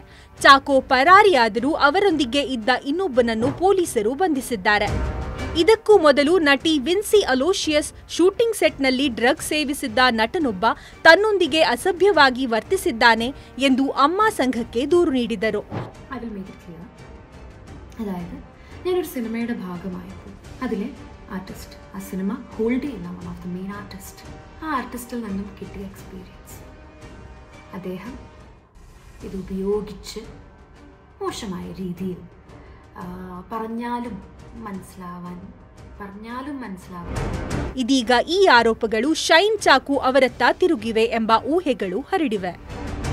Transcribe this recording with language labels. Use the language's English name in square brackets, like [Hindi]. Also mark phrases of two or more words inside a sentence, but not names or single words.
[Kannada] ಚಾಕೋ ಪರಾರಿಯಾದರೂ ಅವರೊಂದಿಗೆ ಇದ್ದ ಇನ್ನೊಬ್ಬನನ್ನು ಪೊಲೀಸರು ಬಂಧಿಸಿದ್ದಾರೆ. ಇದಕ್ಕೂ ಮೊದಲು ನಟಿ ವಿನ್ಸಿ ಅಲೋಶಿಯಸ್ [English] shooting set [Kannada] ಡ್ರಗ್ಸ್ ಸೇವಿಸಿದ್ದ ನಟನೊಬ್ಬ ತನ್ನೊಂದಿಗೆ ಅಸಭ್ಯವಾಗಿ ವರ್ತಿಸಿದ್ದಾನೆ ಎಂದು ಅಮ್ಮ ಸಂಘಕ್ಕೆ ದೂರು ನೀಡಿದರು. [Malayalam] ഞാനൊരു സിനിമയുടെ ഭാഗമായപ്പോൾ അതിലെ ആർട്ടിസ്റ്റ്, ആ സിനിമ ഹോൾഡ് ചെയ്യുന്ന [English] one of the main artist, [Malayalam] ആ ആർട്ടിസ്റ്റിൽ നിന്നും കിട്ടിയ എക്സ്പീരിയൻസ്, അദ്ദേഹം ഇത് ഉപയോഗിച്ച് മോശമായ രീതിയിൽ പറഞ്ഞാലും മനസ്സിലാവാൻ [Kannada] ಇದೀಗ ಈ ಆರೋಪಗಳು ಶೈನ್ ಚಾಕೋ ಅವರತ್ತ ತಿರುಗಿವೆ ಎಂಬ ಊಹೆಗಳು ಹರಡಿವೆ.